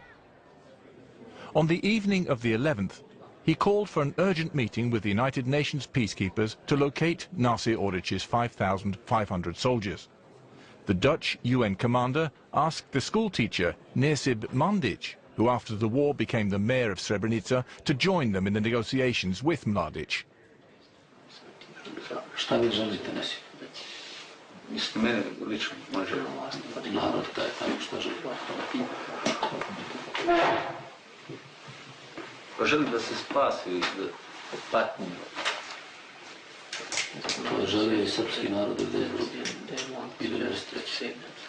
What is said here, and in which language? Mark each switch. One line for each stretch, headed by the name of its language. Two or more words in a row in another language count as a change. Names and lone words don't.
English: On the evening of the 11th, he called for an urgent meeting with the United Nations peacekeepers to locate Nasir Orić's 5,500 soldiers. The Dutch UN commander asked the schoolteacher Nesib Mandić, who after the war became the mayor of Srebrenica, to join them in the negotiations with Mladić.
Serbian: Mislim, mene lično može narod taj tako što želi. Pa želi da se spasi iz patnje. To želi i srpski narod od 1993.